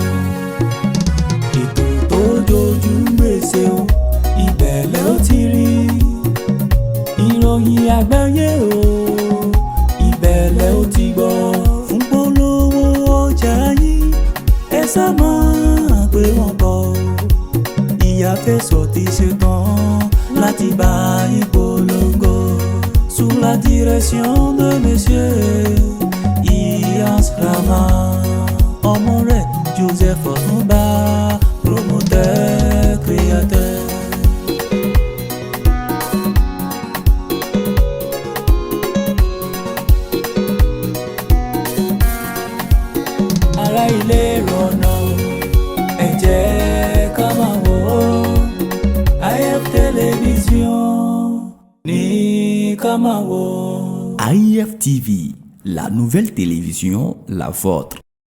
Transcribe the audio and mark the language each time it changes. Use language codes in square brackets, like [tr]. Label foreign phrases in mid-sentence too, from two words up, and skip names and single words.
[yo] ètò tó jojú ń gbèsè o ìbẹ̀lẹ̀ ó ti rí ìròyìn àgbáyé o ìbẹ̀lẹ̀ ó ti gbọ́ fún polówó ọjà yìí ẹ sá máa pé wọ́n bọ̀ ìyáfẹ́sọ̀ ti ṣe tán láti bá yín polongo [fr] sous la direction de monsieur Iyas Rama [yo] ọmọ [fr] chef Otumba, promoteur, créateur. [yo] Ara ilé rọ̀nà, ẹ jẹ́ ká máa wò ó. IF Télévision ní ká máa wò ó. [fr] IF TV, la nouvelle télévision, la vôtre.